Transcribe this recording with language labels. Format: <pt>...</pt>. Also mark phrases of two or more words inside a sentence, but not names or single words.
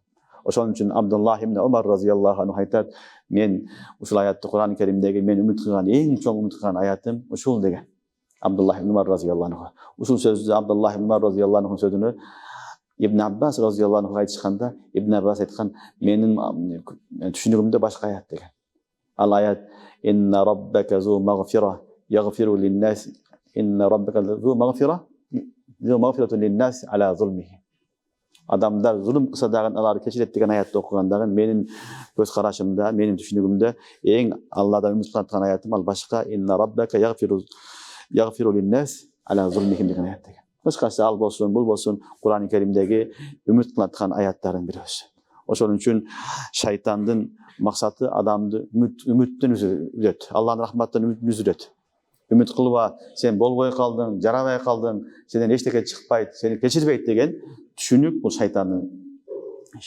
<ky>Ошон үчүн Абдуллах ибн Умар</ky> <ar>رضي الله عنه</ar> <ky>айтат: "Мен ушул аятты Кур'ан Керимдеги мен үмүт кылган, эң чоң үмүт кылган аятым ушул" деген. Абдуллах ибн Умар</ky> <ar>رضي الله عنه.</ar> <ky>Ушул сөздү Абдуллах ибн Умар</ky> <ar>رضي الله عنه</ar> <ky>сөзүнө Ибн Аббас</ky> <ar>رضي الله عنه</ar> <ky>айтышканда, Ибн Аббас айткан: "Менин түшүнүгүмдө башка аят" деген. Ал аят:</ky> <ar>"إن ربك ذو مغفرة يغفر للناس إن ربك ذو مغفرة للناس على ظلمهم."</ar> <ky>Адамдар зулум кылса дагы алар кечирет деген аятты окуганда менин көз карашымда, менин түшүнүгүмдө эң Алладан үмүт кылган аятым ал башка:</ky> <ar>"إن ربك يغفر للناس على ظلمهم"</ar> <ky>деген аят деген. Башкасы ал болсун, бул болсун Кур'ан Керимдеги үмүт кылаткан аяттардын бири. Ошон үчүн шайтандын максаты адамды үмүттөн үзөт. Алланын рахматынан үмүттөн үзүрөт. Үмүт кылба, сен болбой калдың, жарабай калдың, сенен эчтеке чыкпайт, сени кечирбейт деген түшүнүк бул шайтандын иши.</ky>